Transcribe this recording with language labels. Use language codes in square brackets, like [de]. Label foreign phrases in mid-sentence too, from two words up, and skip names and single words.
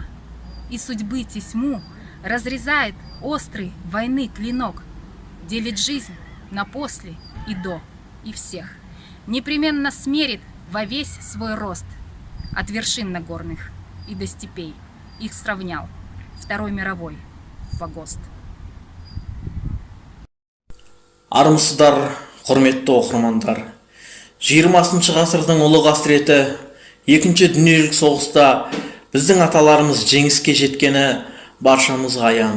[ru] И судьбы тесьму разрезает острый войны клинок. Делит жизнь на после и до, и всех. Непременно смерит во весь свой рост. От вершин нагорных и до степей их сравнял Второй мировой Фагост. [kk] Армысыздар, құрметті оқырмандар. 20 ғасырдың ұлы қасіреті, екінші дүниежүзілік соғыста біздің аталарымыз жеңіске жеткені баршамызға аян.